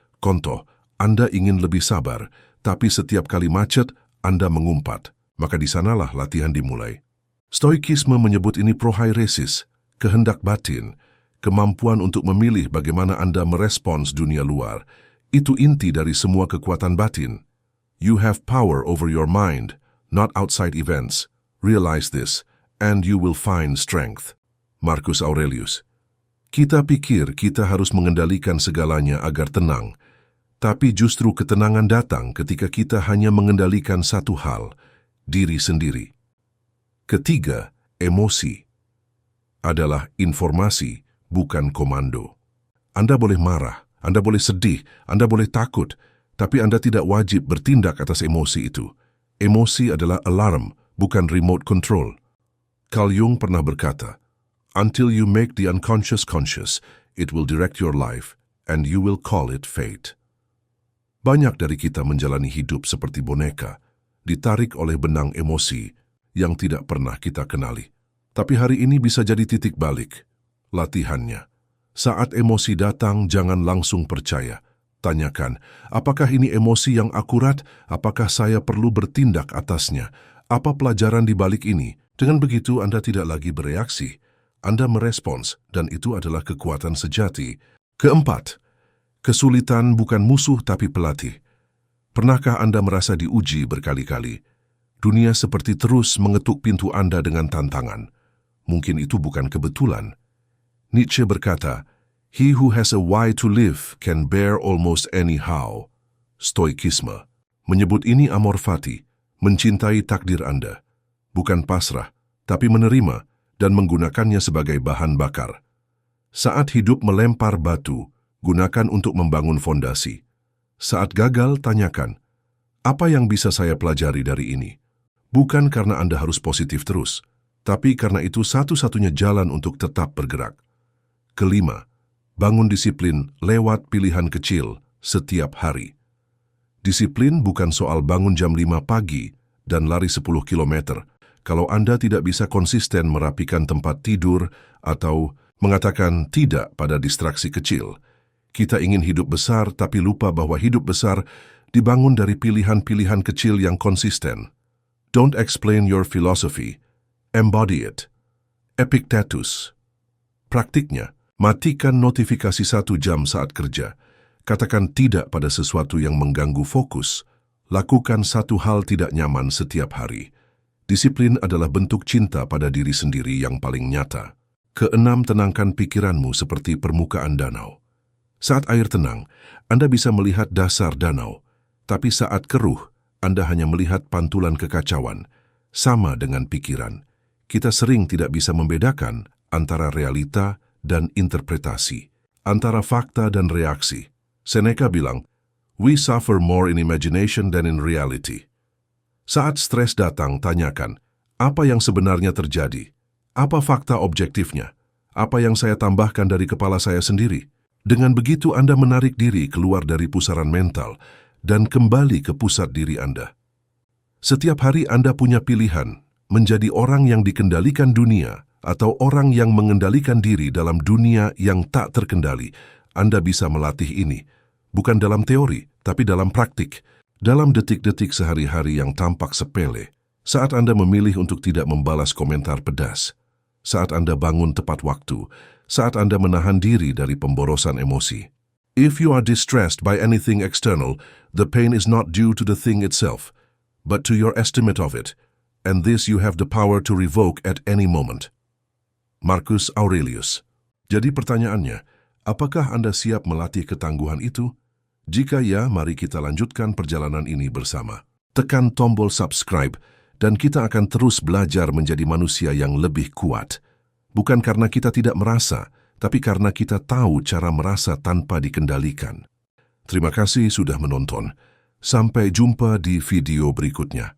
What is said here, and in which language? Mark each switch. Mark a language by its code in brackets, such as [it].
[id] Contoh, Anda ingin lebih sabar, tapi setiap kali macet, Anda mengumpat. Maka di sanalah latihan dimulai. Stoikisme menyebut ini prohairesis, kehendak batin, kemampuan untuk memilih bagaimana Anda merespons dunia luar. Itu inti dari semua kekuatan batin. [en] You have power over your mind, not outside events. Realize this, and you will find strength. [id] Marcus Aurelius. Kita pikir kita harus mengendalikan segalanya agar tenang, tapi justru ketenangan datang ketika kita hanya mengendalikan satu hal, diri sendiri. Ketiga, emosi adalah informasi, bukan komando. Anda boleh marah, Anda boleh sedih, Anda boleh takut, tapi Anda tidak wajib bertindak atas emosi itu. Emosi adalah alarm, bukan remote control. [en] Carl Jung [id] pernah berkata, [en] "Until you make the unconscious conscious, it will direct your life, and you will call it fate." [id] Banyak dari kita menjalani hidup seperti boneka, ditarik oleh benang emosi yang tidak pernah kita kenali. Tapi hari ini bisa jadi titik balik. Latihannya. Saat emosi datang, jangan langsung percaya. Tanyakan, apakah ini emosi yang akurat? Apakah saya perlu bertindak atasnya? Apa pelajaran di balik ini? Dengan begitu Anda tidak lagi bereaksi. Anda merespons, dan itu adalah kekuatan sejati. Keempat, kesulitan bukan musuh tapi pelatih. Pernahkah Anda merasa diuji berkali-kali? Dunia seperti terus mengetuk pintu Anda dengan tantangan. Mungkin itu bukan kebetulan. [en] Nietzsche [id] berkata, [en] "He who has a why to live can bear almost any how." [id] Stoikisme menyebut ini amor fati, mencintai takdir Anda. Bukan pasrah, tapi menerima dan menggunakannya sebagai bahan bakar. Saat hidup melempar batu, gunakan untuk membangun fondasi. Saat gagal, tanyakan, apa yang bisa saya pelajari dari ini? Bukan karena Anda harus positif terus, tapi karena itu satu-satunya jalan untuk tetap bergerak. Kelima, bangun disiplin lewat pilihan kecil setiap hari. Disiplin bukan soal bangun jam 5 pagi dan lari 10 kilometer. Kalau Anda tidak bisa konsisten merapikan tempat tidur atau mengatakan tidak pada distraksi kecil. Kita ingin hidup besar tapi lupa bahwa hidup besar dibangun dari pilihan-pilihan kecil yang konsisten. [en] Don't explain your philosophy, embody it. Epictetus. [id] Praktiknya, matikan notifikasi 1 jam saat kerja. Katakan tidak pada sesuatu yang mengganggu fokus. Lakukan satu hal tidak nyaman setiap hari. Disiplin adalah bentuk cinta pada diri sendiri yang paling nyata. Keenam, tenangkan pikiranmu seperti permukaan danau. Saat air tenang, Anda bisa melihat dasar danau, tapi saat keruh, Anda hanya melihat pantulan kekacauan. Sama dengan pikiran, kita sering tidak bisa membedakan antara realita dan interpretasi, antara fakta dan reaksi. [en] Seneca [id] bilang, [en] "We suffer more in imagination than in reality." [id] Saat stres datang, tanyakan, apa yang sebenarnya terjadi? Apa fakta objektifnya? Apa yang saya tambahkan dari kepala saya sendiri? Dengan begitu Anda menarik diri keluar dari pusaran mental dan kembali ke pusat diri Anda. Setiap hari Anda punya pilihan, menjadi orang yang dikendalikan dunia atau orang yang mengendalikan diri dalam dunia yang tak terkendali. Anda bisa melatih ini, bukan dalam teori, tapi dalam praktik, dalam detik-detik sehari-hari yang tampak sepele. Saat Anda memilih untuk tidak membalas komentar pedas, saat Anda bangun tepat waktu, saat Anda menahan diri dari pemborosan emosi. [en] If you are distressed by anything external, the pain is not due to the thing itself, but to your estimate of it, and this you have the power to revoke at any moment. Marcus Aurelius. [id] Jadi pertanyaannya, apakah Anda siap melatih ketangguhan itu? Jika ya, mari kita lanjutkan perjalanan ini bersama. Tekan tombol subscribe, dan kita akan terus belajar menjadi manusia yang lebih kuat. Bukan karena kita tidak merasa, tapi karena kita tahu cara merasa tanpa dikendalikan. Terima kasih sudah menonton. Sampai jumpa di video berikutnya.